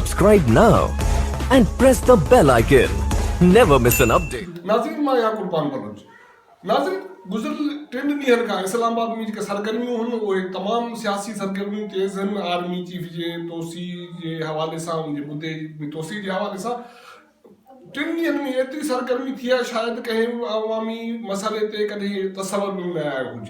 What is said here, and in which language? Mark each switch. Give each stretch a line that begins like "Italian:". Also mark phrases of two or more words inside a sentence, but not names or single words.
English: Subscribe now and press the bell icon. Never miss an update.
Sindhi: नाज़रीन मां यहाँ कुर्बान बलोच नाज़रीन गुज़िरियल 3 ॾींहनि खां इस्लामाबाद में जेके सरगर्मियूं हुन उहे तमामु सियासी सरगर्मियूं तेज़ आहिनि
English: army chief
Sindhi: जे तोसी जे हवाले सां उनजे मुद्दे में तोसी जे हवाले सां 3 ॾींहनि में एतिरी सरगर्मी थी आहे शायदि कंहिं अवामी मसइले ते कॾहिं तसवर में न आयो हुजे।